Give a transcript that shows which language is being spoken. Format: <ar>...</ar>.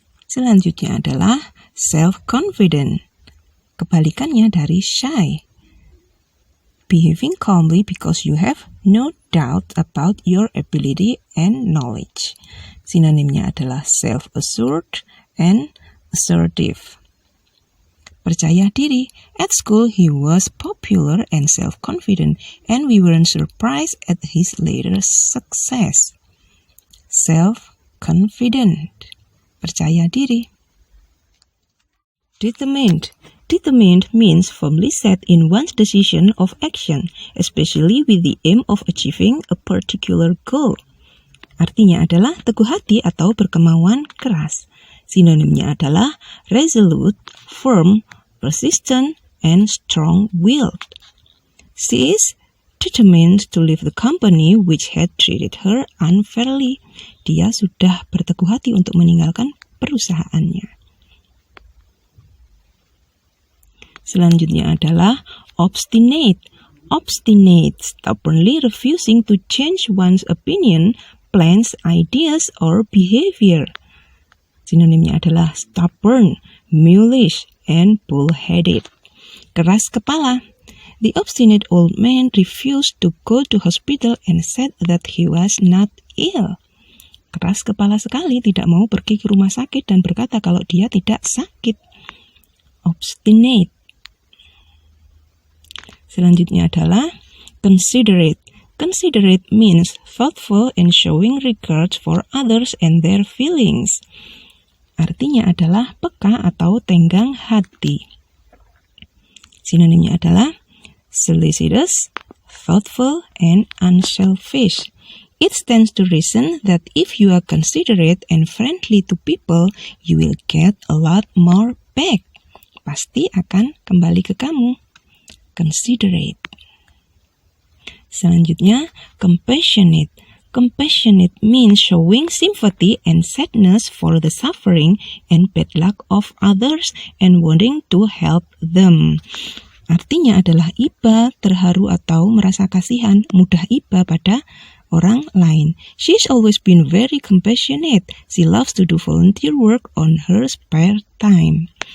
<id>Selanjutnya adalah self-confident. Kebalikannya dari shy.</id> <en>Behaving calmly because you have no doubt about your ability and knowledge.</en> <id>Sinonimnya adalah</id> <en>self-assured and assertive.</en> <id>Percaya diri.</id> <en>At school, he was popular and self-confident, and we weren't surprised at his later success.</en> <id>Self-confident. Percaya diri. Determined.</id> <en>Determined means firmly set in one's decision of action, especially with the aim of achieving a particular goal.</en> <id>Artinya adalah teguh hati atau berkemauan keras. Sinonimnya adalah</id> <en>resolute, firm, persistent, and strong-willed. She is determined to leave the company which had treated her unfairly.</en> <id>Dia sudah berteguh hati untuk meninggalkan perusahaannya. Selanjutnya adalah obstinate.</id> <en>Obstinate, stubbornly refusing to change one's opinion, plans, ideas, or behavior.</en> <id>Sinonimnya adalah</id> <en>stubborn, mulish, and bull-headed.</en> <id>Keras kepala.</id> <en>The obstinate old man refused to go to hospital and said that he was not ill.</en> <id>Keras kepala sekali, tidak mau pergi ke rumah sakit dan berkata kalau dia tidak sakit.</id> <en>Obstinate.</en> <id>Selanjutnya adalah considerate.</id> <en>Considerate means thoughtful and showing regard for others and their feelings.</en> <id>Artinya adalah peka atau tenggang hati. Sinonimnya adalah</id> <en>solicitous, thoughtful, and unselfish. It stands to reason that if you are considerate and friendly to people, you will get a lot more back.</en> <id>Pasti akan kembali ke kamu. Considerate. Selanjutnya, compassionate.</id> <en>Compassionate means showing sympathy and sadness for the suffering and bad luck of others and wanting to help them.</en> <id>Artinya adalah iba, terharu atau merasa kasihan, mudah iba pada orang lain.</id> <en>She's always been very compassionate. She loves to do volunteer work on her spare time.</en>